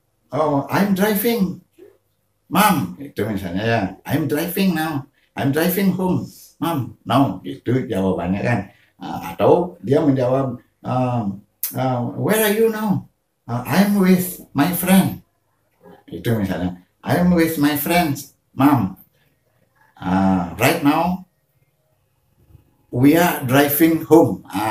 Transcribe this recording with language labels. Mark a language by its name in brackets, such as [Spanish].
[English] Oh, I'm driving, mom. [Indonesian] Itu misalnya, ya, [English] I'm driving now, I'm driving home. mom, no, [Indonesian] gitu jawabannya kan. Atau dia menjawab, [English] where are you now? I'm with my friend. [Indonesian] Itu misalnya, [English] I'm with my friends, mom. Right now we are driving home.